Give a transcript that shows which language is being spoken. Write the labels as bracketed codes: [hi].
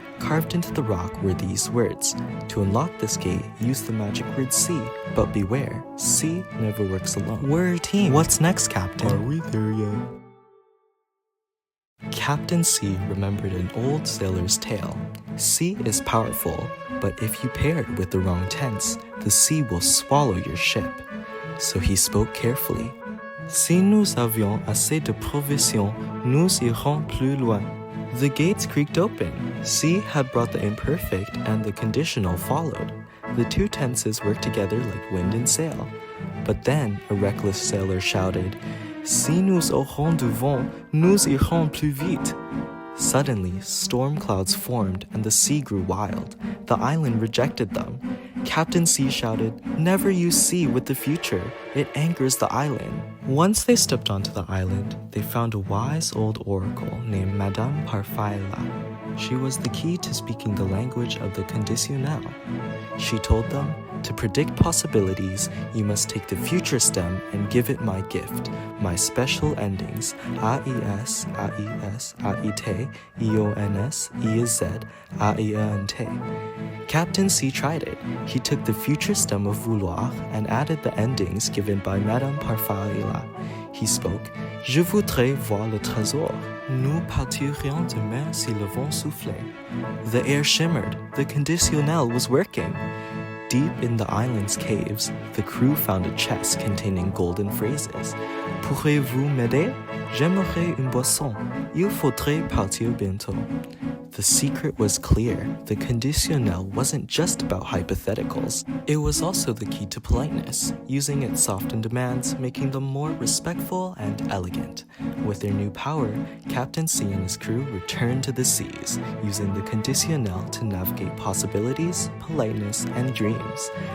[en] Carved into the rock were these words. To unlock this gate, use the magic word C, but beware, C never works alone. We're a team. What's next, Captain? Are we there yet? Captain C remembered an old sailor's tale. C is powerful, but if you pair it with the wrong tense, the sea will swallow your ship. So he spoke carefully. [fr] Si nous avions assez de provisions, nous irons plus loin. [en] The gates creaked open. C had brought the imperfect and the conditional followed. The two tenses worked together like wind and sail. But then a reckless sailor shouted, [fr] Si nous aurons du vent, nous irons plus vite. [en] Suddenly, storm clouds formed and the sea grew wild. The island rejected them. Captain C shouted, Never use sea with the future. It anchors the island. Once they stepped onto the island, they found a wise old oracle named Madame Parfaila. She was the key to speaking the language of the conditionnel. She told them, to predict possibilities, you must take the future stem and give it my gift, my special endings, AIS, AIS, AIT, IONS, IZ, AIENT. Captain C tried it. He took the future stem of vouloir and added the endings given by Madame Parfaila. [fr] He spoke, Je voudrais voir le trésor. Nous partirions demain si le vent soufflait. [en] The air shimmered. The conditionnel was working. Deep in the island's caves, the crew found a chest containing golden phrases. [fr] Pourriez-vous m'aider? J'aimerais une boisson. Il faudrait partir bientôt. [en] The secret was clear. The conditionnel wasn't just about hypotheticals. It was also the key to politeness, using its softened demands, making them more respectful and elegant. With their new power, Captain C and his crew returned to the seas, using the conditionnel to navigate possibilities, politeness, and dreams.